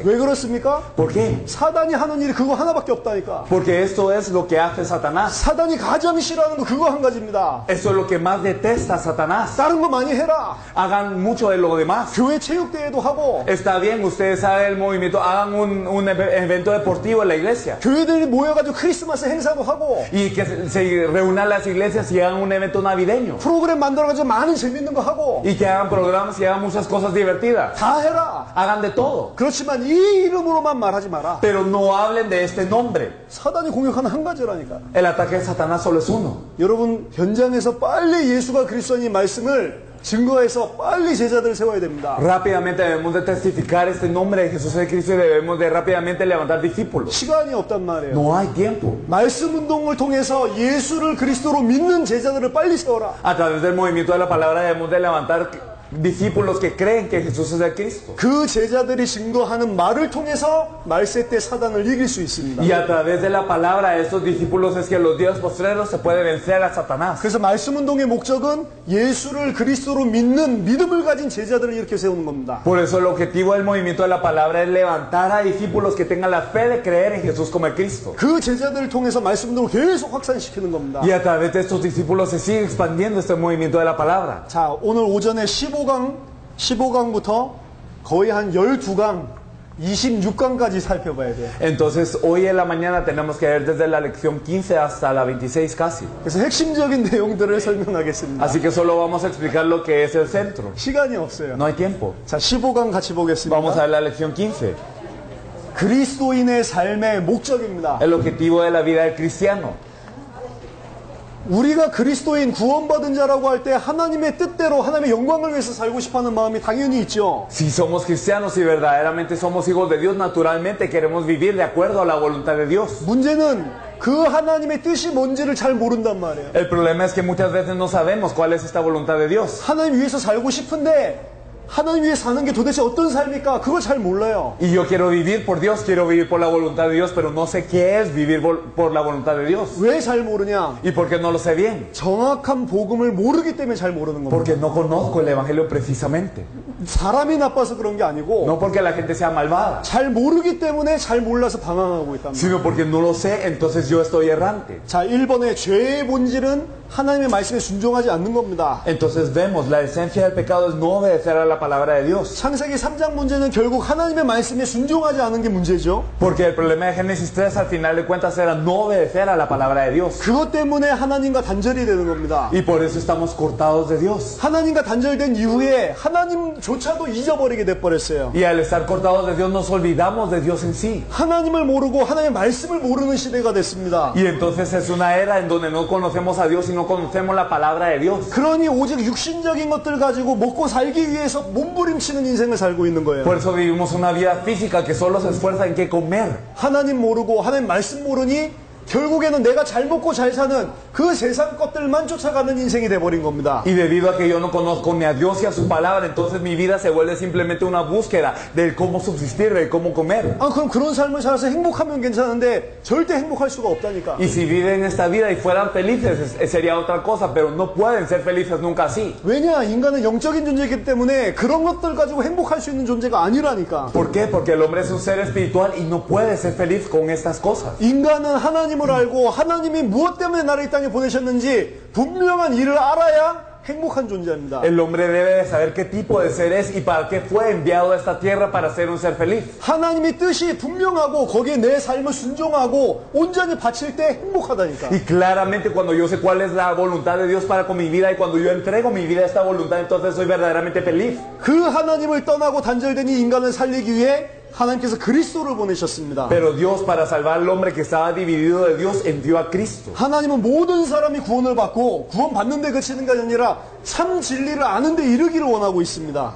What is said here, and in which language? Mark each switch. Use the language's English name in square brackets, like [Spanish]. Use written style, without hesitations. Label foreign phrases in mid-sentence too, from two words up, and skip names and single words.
[Korean] 왜 그렇습니까? [Spanish] ¿Por qué? [Korean] 사단이 하는 일이 그거 하나밖에 없다니까. [Spanish] Porque esto es lo que hace Satanás. [Korean] 사단이 가장 싫어하는 거 그거 한 가지입니다. [Spanish] Esto es lo que más detesta Satanás. [Korean] 다른 거 많이 해라. [Spanish] Hagan mucho de lo demás. [Korean] 교회 체육대회도 하고 [Spanish] Está bien, ustedes saben el movimiento, hagan un evento deportivo en la iglesia. [Korean] 교회들이 모여가지고 크리스마스 행사도 하고 [Spanish] Y que se reúnan las iglesias y hagan un evento navideño. [Korean] 프로그램 만들어가지고 많은 재밌는 거 하고 [Spanish] Y que hagan programas y hagan muchas cosas divertidas. [Korean] 다 해라. [Spanish] Hagan de todo. [Korean] 그렇지만 이 이름으로만 말하지 마라. [Spanish] Pero no hablen de este nombre. [Korean] 사단이 공격하는 한 가지라니까. [Spanish] El ataque de Satanás solo es uno. [Korean] 여러분 현장에서 빨리 예수가 그리스도인 말씀을 증거해서 빨리 제자들을 세워야 됩니다. [Spanish] Rápidamente debemos de testificar este nombre de Jesús el Cristo y debemos de rápidamente levantar discípulos. [Korean] 시간이 없단 말이에요. [Spanish] No hay tiempo. [Korean] 말씀 운동을 통해서 예수를 그리스도로 믿는 제자들을 빨리 세워라. [Spanish] A través del movimiento de la palabra debemos de levantar discípulos que creen que Jesús es el Cristo. [Korean] 그 제자들이 증거하는 말을 통해서 말세 때 사단을 이길 수 있습니다. [Spanish] Y a través de la palabra de estos discípulos es que en los días postreros se puede vencer a Satanás. [Korean] 그래서 말씀 운동의 목적은 예수를 그리스도로 믿는 믿음을 가진 제자들을 이렇게 세우는 겁니다. [Spanish] Por eso el objetivo del movimiento de la palabra es levantar a discípulos que tengan la fe de creer en Jesús como el Cristo. [Korean] 그 제자들을 통해서 말씀 운동을 계속 확산시키는 겁니다. [Spanish] Y a través de estos discípulos se sigue expandiendo este movimiento de la palabra. [Korean] 자, 오늘 오전에 15강부터 거의 한 12강, 26강까지 살펴봐야 돼요. [Spanish] Entonces hoy en la mañana tenemos que ver desde la lección 15 hasta la 26 casi. [Korean] 그래서 핵심적인 내용들을 설명하겠습니다. [Spanish] Así que solo vamos a explicar lo que es el centro. [Korean] 시간이 없어요. [Spanish] No hay tiempo. [Korean] 자, 15강 같이 보겠습니다. [Spanish] Vamos a ver la lección 15. [Korean] 그리스도인의 삶의 목적입니다. [Spanish] El objetivo de la vida del cristiano. [Korean] 우리가 그리스도인 구원받은 자라고 할 때 하나님의 뜻대로 하나님의 영광을 위해서 살고 싶어하는 마음이 당연히 있죠. [Spanish] Si somos cristianos y verdaderamente somos hijos de Dios, naturalmente queremos vivir de acuerdo a la voluntad de Dios. [Korean] 문제는 그 하나님의 뜻이 뭔지를 잘 모른단 말이에요. [Spanish] El problema es que muchas veces no sabemos cuál es esta voluntad de Dios. [Korean] 하나님 위해서 살고 싶은데 하나님 위해 사는 게 도대체 어떤 삶일까? 그걸 잘 몰라요. [Spanish] Y yo quiero vivir por Dios, quiero vivir por la voluntad de Dios, pero no sé qué es vivir por la voluntad de Dios. [Korean] 왜 잘 모르냐? [Spanish] ¿Y por qué no lo sé bien? [Korean] 정확한 복음을 모르기 때문에 잘 모르는 겁니다. [Spanish] Porque no conozco el Evangelio precisamente. [Korean] 사람이 나빠서 그런 게 아니고 [Spanish] No porque la gente sea malvada, [Korean] 잘 모르기 때문에 잘 몰라서 방황하고 있단 말이에요. [Spanish] sino porque no lo sé, entonces yo estoy errante. [Korean] 자, 1번의 죄의 본질은 하나님의 말씀에 순종하지 않는 겁니다. [Spanish] Entonces vemos, la esencia del pecado es no obedecer a la palabra de Dios. [Korean] 창세기 3장 문제는 결국 하나님의 말씀에 순종하지 않은 게 문제죠. [Spanish] Porque el problema de Génesis 3 al final de cuentas era no obedecer a la palabra de Dios. [Korean] 그것 때문에 하나님과 단절이 되는 겁니다. [Spanish] Y por eso estamos cortados de Dios. [Korean] 하나님과 단절된 이후에 하나님조차도 잊어버리게 돼버렸어요. [Spanish] Y al estar cortados de Dios nos olvidamos de Dios en sí. [Korean] 하나님을 모르고 하나님의 말씀을 모르는 시대가 됐습니다. [Spanish] Y entonces es una era en donde no conocemos a Dios y no conocemos la palabra de Dios. [Korean] 그러니 오직 육신적인 것들 가지고 먹고 살기 위해서 몸부림치는 인생을 살고 있는 거예요. [Spanish] Por eso vivimos una vida física que solo se esfuerza en qué comer. [Korean] 하나님 모르고 하나님 말씀 모르니 결국에는 내가 잘 먹고 잘 사는 그 세상 것들만 쫓아가는 인생이 돼버린 겁니다. [Spanish] Y debido a que yo no conozco ni a Dios y a su palabra, entonces mi vida se vuelve simplemente una búsqueda del cómo subsistir, del cómo comer. [Korean] 아, 그럼 그런 삶을 살아서 행복하면 괜찮은데 절대 행복할 수가 없다니까. [Spanish] Y si viven esta vida y fueran felices, sería otra cosa, pero no pueden ser felices nunca así. [Korean] 왜냐? 인간은 영적인 존재이기 때문에 그런 것들 가지고 행복할 수 있는 존재가 아니라니까. [Spanish] ¿Por qué? Porque el hombre es un ser espiritual y no puede ser feliz con estas cosas. [Korean] 인간은 하나님을 알고 하나님이 무엇 때문에 나를 이 땅에 보내셨는지 분명한 일을 알아야 행복한 존재입니다. [Spanish] El hombre debe de saber qué tipo de ser es y para qué fue enviado a esta tierra para ser un ser feliz. [Korean] 하나님의 뜻이 분명하고 거기에 내 삶을 순종하고 온전히 바칠 때 행복하다니까. [Spanish] Y claramente cuando yo sé cuál es la voluntad de Dios para con mi vida y cuando yo entrego mi vida a esta voluntad, entonces soy verdaderamente feliz. [Korean] 그 하나님을 떠나고 단절된 이 인간을 살리기 위해 하나님께서 그리스도를 보내셨습니다. [Spanish] Pero Dios, para salvar al hombre que estaba dividido de Dios, envió a Cristo. [Korean] 하나님은 모든 사람이 구원을 받고 구원받는 데 그치는 게 아니라 참 진리를 아는 데 이르기를 원하고 있습니다.